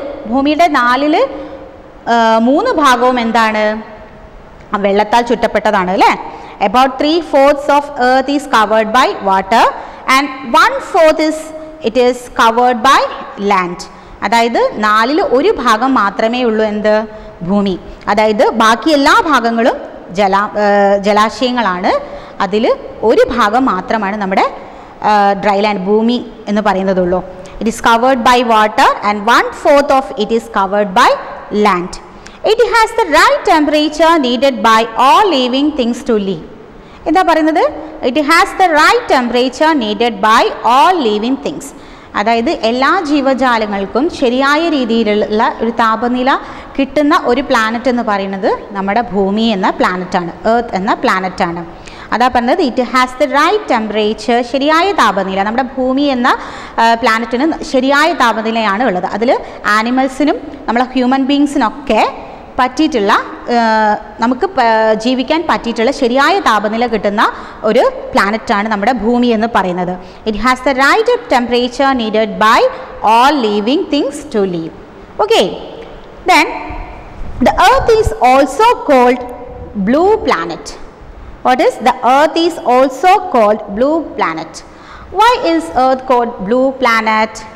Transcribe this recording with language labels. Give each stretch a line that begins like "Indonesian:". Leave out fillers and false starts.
Malayalam: ഭൂമിയുടെ 3 ഭാഗവും എന്താണ്? വെള്ളത്താൽ ചുറ്റപ്പെട്ടതാണ് അല്ലേ.
English: About 3/4 of earth is covered by water and 1/4 it is covered by land.
Malayalam: അതായത് 1/4 ഭാഗം മാത്രമേ ഉള്ളൂ എന്ത്? ഭൂമി. അതായത് ബാക്കി എല്ലാ ഭാഗങ്ങളും ജലാശയങ്ങളാണ്. അതിൽ ഒരു ഭാഗം മാത്രമാണ് നമ്മുടെ dry land, ഭൂമി എന്ന് പറയുന്നതുള്ളൂ.
English: It is covered by water and 1/4 of it is covered by land. It has the right temperature needed by all living things to live.
Malayalam: എന്താ പറയുന്നത്?
English: It has the right temperature needed by all living things.
Malayalam: അതായത് എല്ലാ ജീവജാലങ്ങൾക്കും ശരിയായ രീതിയിലുള്ള ഒരു താപനില കിട്ടുന്ന ഒരു പ്ലാനറ്റ് എന്ന് പറയുന്നത് നമ്മുടെ ഭൂമി എന്ന പ്ലാനറ്റാണ്, എർത്ത് എന്ന പ്ലാനറ്റാണ്. അതാ പറഞ്ഞത്
English: it has the right temperature,
Malayalam: ശരിയായ താപനില. നമ്മുടെ ഭൂമി എന്ന പ്ലാനറ്റിന് ശരിയായ താപനിലയാണ് ഉള്ളത്. അതിൽ ആനിമൽസിനും നമ്മളെ ഹ്യൂമൻ ബീങ്സിനൊക്കെ പറ്റിയിട്ടുള്ള, നമുക്ക് ജീവിക്കാൻ പറ്റിയിട്ടുള്ള ശരിയായ താപനില കിട്ടുന്ന ഒരു പ്ലാനറ്റാണ് നമ്മുടെ ഭൂമി എന്ന് പറയുന്നത്.
English: It has the right temperature needed by all living things to live. Okay. Then the earth is also called blue planet. What is? The earth is also called blue planet. Why is earth called blue planet?